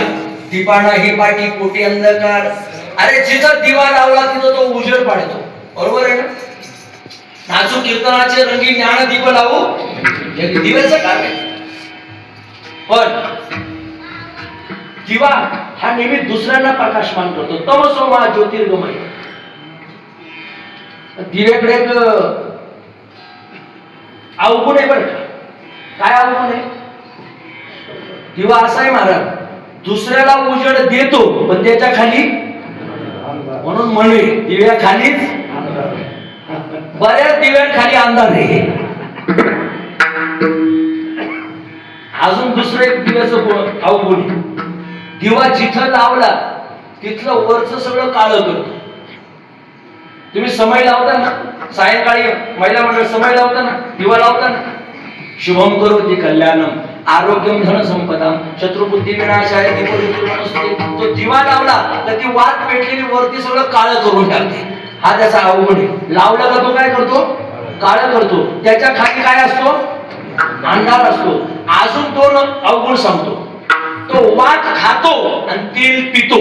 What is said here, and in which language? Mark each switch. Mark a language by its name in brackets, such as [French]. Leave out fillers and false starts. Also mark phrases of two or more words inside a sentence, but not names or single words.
[Marathi] दिवा नाही पाठी पोटी अंधकार. अरे जिथं दिवा लावला तिथं तो उजेड पाडतो. बरोबर आहे ना? नाचू कीर्तनाचे रंगी ज्ञान दीप लावू हे दिव्याचं काम आहे. पण दिवा हा नेहमी दुसऱ्यांना प्रकाशमान करतो. [Sanskrit] तमसो मा ज्योतिर्गमय. [Marathi] दिव्याकडे एक अवगुण आहे बरं का. काय अवगुण आहे? दिवा असा आहे महाराज, दुसऱ्याला उजेड देतो पण त्याच्या खाली, म्हणून म्हणे दिव्या खालीच, बऱ्याच दिव्यांखाली अंधार आहे. अजून दुसरं एक दिव्याचं अवगुण आहे. दिवा जिथं लावला तिथलं वरचं सगळं काळं करतो. तुम्ही समय लावता ना, सायंकाळी महिला मंडळ समय लावता ना, दिवा लावता ना, [Sanskrit] शुभम करोति कल्याणम आरोग्यम धन संपदाम शत्रुबुद्धी विनाशाय दीपज्योतिर्मनस्तुते. [Marathi] तो दिवा लावला तर ती वात पेटलेली वरती सगळं काळं करून टाकते. हा त्याचा अवगुण आहे. लावला का तो काय करतो? काळं करतो. त्याच्या खाली काय असतो? अंधार असतो. अजून 2 अवगुण सांगतो. तो वात खातो आणि तेल पितो.